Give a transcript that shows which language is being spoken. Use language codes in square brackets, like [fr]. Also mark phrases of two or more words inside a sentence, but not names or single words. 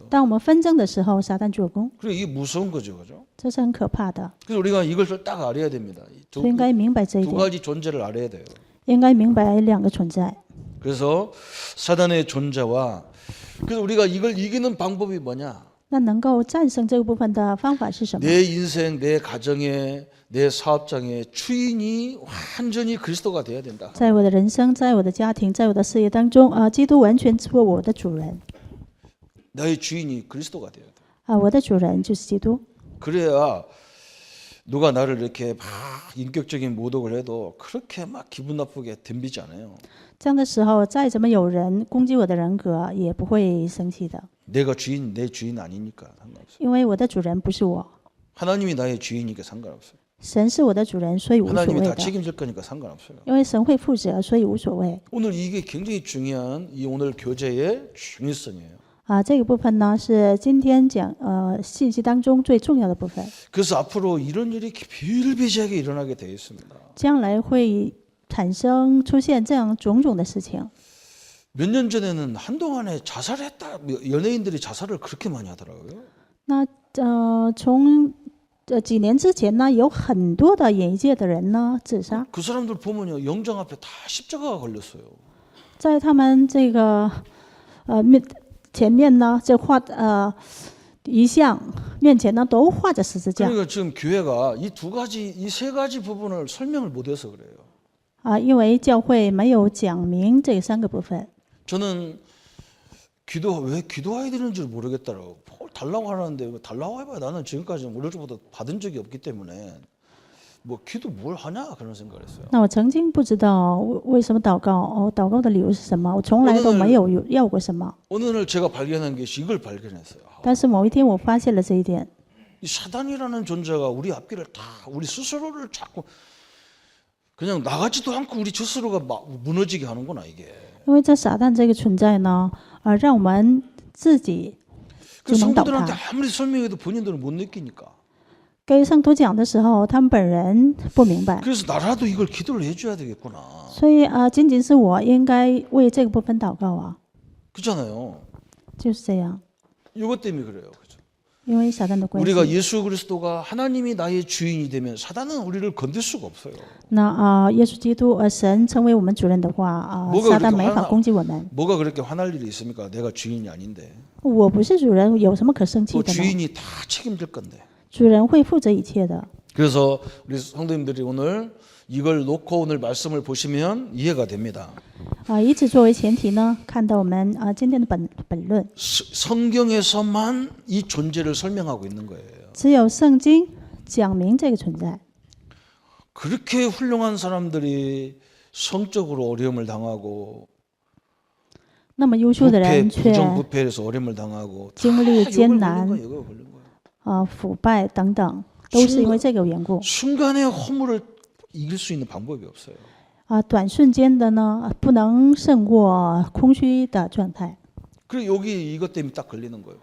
[zh] 当我们纷争的时候，撒旦做工， [ko] 그래 이게 무서운 거죠, 그죠? [zh] 这是很可怕的。 [ko] 그래서 우리가 이것을 딱 알아야 됩니다. [zh] 所以应该明白这一 [ko] 두 [zh] 点， [ko] 가지 존재를 알아야 돼요. [zh] 应该明白两个存在。 [ko] 그래서 사단의 존재와 그래서 우리가 이걸 이기는 방법이 뭐냐? [zh] 那能够战胜这个部分的方法是什么？ [ko] 내 인생, 내 가정에, 내 사업장의 주인이 완전히 그리스도가 돼야 된다. [zh] 在我的人生，在我的家庭，在我的事业当中，基督完全做我的主人。 [ko] 나의 주인이 그리스도가 돼야 돼. [zh] 我的主人就是基督。 [ko] 그래야 누가 나를 이렇게 막 인격적인 모독을 해도 그렇게 막 기분 나쁘게 덤비지 않아요. [zh] 这样的时候，再怎么有人攻击我的人格，也不会生气的， [ko] 내가 주인, 내 주인 아니니까 상관없어요. [zh] 因为我的主人不是我， [ko] 하나님이 나의 주인이니까 상관없어요. [zh] 神是我的主人，所以无所 [ko] 하나님이 [zh] 谓 [ko] 다 [zh] 的。 [ko] 책임질 거니까 상관없어요. [zh] 因为神会负责，所以无所谓。 [ko] 오늘 이게 굉장히 중요한 이 오늘 교제의 중요성이에요. [zh] 这个部分呢，是今天讲信息当中最重要的部分。 [ko] 그래서 앞으로 이런 일이 비일비재하게 일어나게 되어 있습니다. [zh] 将来会出现这样种种的事情。 [ko] 몇 년 전에는 한동안에 자살했다 연예인들이 자살을 그렇게 많이 하더라고요. [zh] 那从几年之前呢，有很多的演艺界的人呢自杀， [ko] 그 사람들 보면요 영장 앞에 다 십자가가 걸렸어요. [zh] 在他们这个前面呢，这遗像面前呢，都画着十字架。 [ko] 그러니까 지금 교회가 이 세 가지 부분을 설명을 못해서 그래요. [zh] 因为教会没有讲明这三个部分。 [ko] 저는 왜 기도해야 되는지 모르겠더라고. 달라고 하는데 달라고 해봐야 나는 지금까지 어릴 때부터 받은 적이 없기 때문에 뭐 기도 뭘 하냐 그런 생각을 했어요. [zh] 那我曾经不知道为什么祷告，祷告的理由是什么，我从来都没有要过什么。 [ko] 어느 날 제가 발견한 것이 이걸 발견했어요. [zh] 但是某一天我发现了这一点， [ko] 이 사단이라는 존재가 우리 앞길을 다 우리 스스로를 자꾸 그냥 나가지도 않고 우리 스스로가 무너지게 하는구나 이게. [zh] 因为这撒旦这个存在呢，让我们自己 [ko] 그 [zh] 就能倒 [ko] 성도들한테 [zh] 塌。 [ko] 아무리 설명해도 본인들은 못 느끼니까. [zh] 给圣徒讲的时候，他们本人不明白， [ko] 그래서 나라도 이걸 기도를 해줘야 되겠구나. [zh] 所以仅仅是我应该为这个部分祷告啊， [ko] 그렇잖아요. [zh] 就是这样。 [ko] 이것 때문에 그래요. 그죠? [zh] 因为撒旦的关 [ko] 우리가 [zh] 系， [ko] 예수 그리스도가 하나님이 나의 주인이 되면 사단은 우리를 건들 수가 없어요. [zh] 那耶稣基督神成为我们主人的话撒旦没法攻击我们。 [ko] 뭐가 그렇게 화날 일이 있습니까? 내가 주인이 아닌데. [zh] 我不是主人，有什么可生气 [ko] 또 [zh] 的呢？ [ko] 주인이 다 책임질 건데. [zh] 主人会负责一切的。 [ko] 그래서 우리 성도님들이 오늘 이걸 놓고 오늘 말씀을 보시면 이해가 됩니다. [zh] 以此作为前提呢，看到我们今天的本论， [ko] 성경에서만 이 존재를 설명하고 있는 거예요. [zh] 只有圣经讲明这个存在。 [ko] 그렇게 훌륭한 사람들이 성적으로 어려움을 당하고 [zh] 那么优秀的人却 [ko] 부정부패에서 어려움을 당하고 [zh] 经历艰难 [ko] 이거 걸린 거예요. [zh] 腐败等等，都是因为这个缘故。 [ko] 순간의 허물을 이길 수 있는 방법이 없어요. [zh] 短瞬间的呢，不能胜过空虚的状态， [ko] 그리고 여기 이것 때문에 딱 걸리는 거예요.